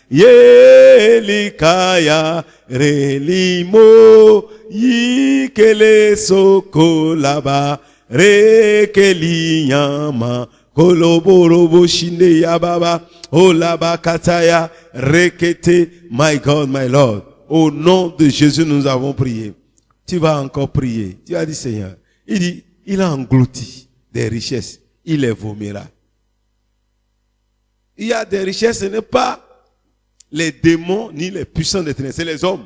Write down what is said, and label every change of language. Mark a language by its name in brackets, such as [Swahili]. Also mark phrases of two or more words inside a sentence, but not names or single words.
[English] yelikaya relimo yikele sokolaba Rekeliyama koloborobo shinde ya baba olaba kataya rekete. My God, my Lord, [French] au nom de Jésus nous avons prié. Tu vas encore prier. Tu as dit Seigneur, il dit, il a englouti des richesses, il les vomira. Il y a des richesses, ce n'est pas les démons ni les puissants des ténèbres, c'est les hommes.